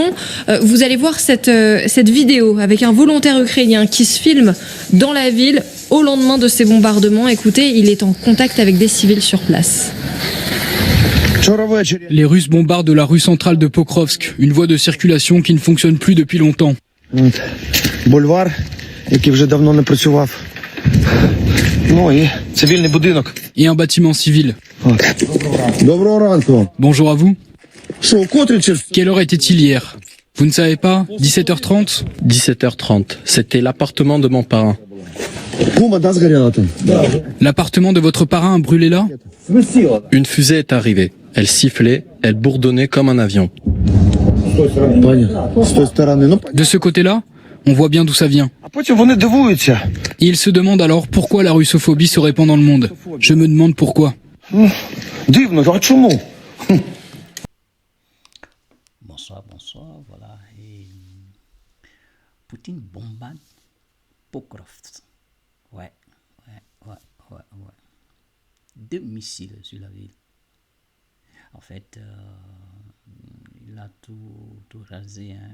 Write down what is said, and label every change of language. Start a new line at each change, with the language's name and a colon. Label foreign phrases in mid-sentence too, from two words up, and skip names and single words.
French: Vous allez voir cette vidéo avec un volontaire ukrainien qui se filme dans la ville au lendemain de ces bombardements. Écoutez, il est en contact avec des civils sur place. Les Russes bombardent la rue centrale de Pokrovsk, une voie de circulation qui ne fonctionne plus depuis longtemps.
Ukrainian: Бульвар, який вже давно не працював. Ну і цивільний будинок.
French: Et un bâtiment civil.
Ukrainian: Доброго ранку.
French: Bonjour à vous.
Ukrainian: Що, котрі чи...
French: Quelle heure était-il hier? Vous ne savez pas? 17h30? 17h30, c'était l'appartement de mon parrain.
Ukrainian: Гума, да, згоріла там?
French: L'appartement de votre parrain a brûlé là? Une fusée est arrivée. Elle sifflait, elle bourdonnait comme un avion.
Ukrainian: З тої сторони, ну...
French: De ce côté-là, on voit bien d'où ça vient.
Ukrainian: А потім вони дивуються.
French: Et ils se demandent alors pourquoi la russophobie se répand dans le monde. Je me demande pourquoi.
Ukrainian: Дивно, а чому?
French: Bonsoir, voilà. Et Poutine bombarde Pokrovsk. Ouais. 2 missiles sur la ville. En fait, il a tout rasé, hein.